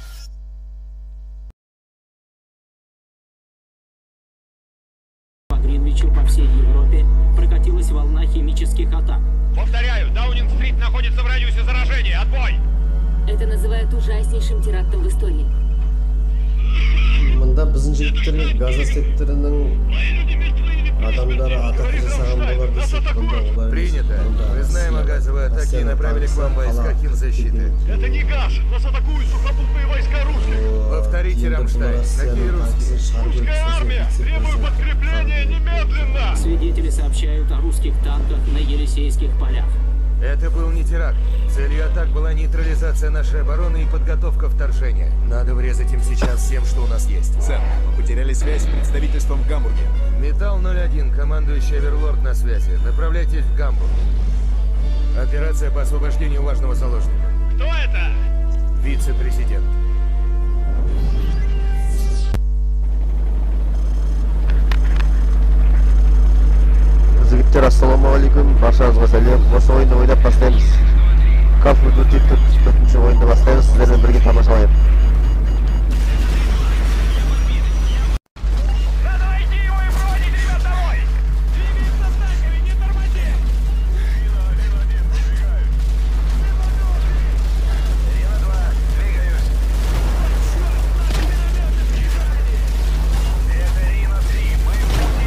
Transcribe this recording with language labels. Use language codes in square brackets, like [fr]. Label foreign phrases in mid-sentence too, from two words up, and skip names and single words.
[ru] По Гринвичу по всей Европе прокатилась волна химических атак. Повторяю, Даунинг-стрит находится в радиусе заражения. Отбой! Это называют ужаснейшим терактом в истории. [kk] Мында біздің жігіттер Газа секторының адамдары атақты жасаған болар десек, бұнда олар [ru] Принято. Мы знаем о газовой атаке и направили к вам войска химзащиты. Это не газ! Нас атакуют сухопутные войска русских! Повторите, Рамштайн. Какие русские? Русская армия! Требую подкрепления немедленно! Свидетели сообщают о русских танках на Елисейских полях. Это был не теракт. Целью атак была нейтрализация нашей обороны и подготовка вторжения. Надо врезать им сейчас всем, что у нас есть. Сэр, мы потеряли связь с представительством в Гамбурге. Металл-01, командующий Оверлорд на связи. Направляйтесь в Гамбург. Операция по освобождению важного заложника. Кто это? Вице-президент. [kk] Жігіттер, ассалаумағалейкум, баршаңызға сәлем. Осы ойынды ойнап бастаймыз. Call of Duty 44-ші ойынды бастаймыз, сіздермен бірге тамашалайық. [ru] Надо найти его и проводить ребят домой! Двигайся с танками, не тормози! Рина-2, двигаюсь! Это Рина-3, мы в пути!